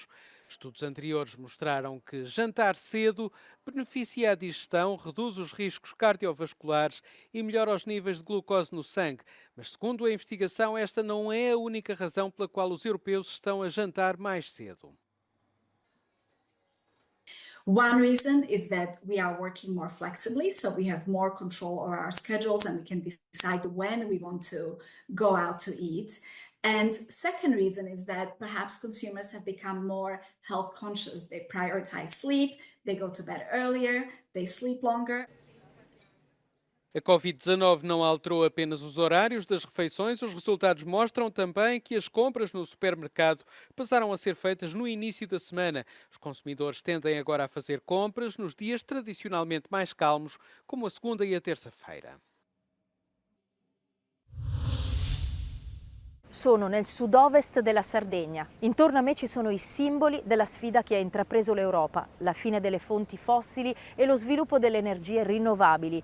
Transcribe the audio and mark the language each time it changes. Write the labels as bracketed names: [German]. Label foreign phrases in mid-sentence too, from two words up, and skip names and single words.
[Portuguese] Estudos anteriores mostraram que jantar cedo beneficia a digestão, reduz os riscos cardiovasculares e melhora os níveis de glucose no sangue. Mas, segundo a investigação, esta não é a única razão pela qual os europeus estão a jantar mais cedo. [English] One reason is that we are working more flexibly, so we have more control over our schedules and we can decide when we want to go out to eat. And second reason is that perhaps consumers have become more health conscious. They prioritize sleep, they go to bed earlier, they sleep longer. [Portuguese] A Covid-19 não alterou apenas os horários das refeições, os resultados mostram também que as compras no supermercado passaram a ser feitas no início da semana. Os consumidores tendem agora a fazer compras nos dias tradicionalmente mais calmos, como a segunda e a terça-feira. [Italian] Sono nel sud-ovest della Sardegna. Intorno a me ci sono i simboli della sfida che ha intrapreso l'Europa, la fine delle fonti fossili e lo sviluppo delle energie rinnovabili.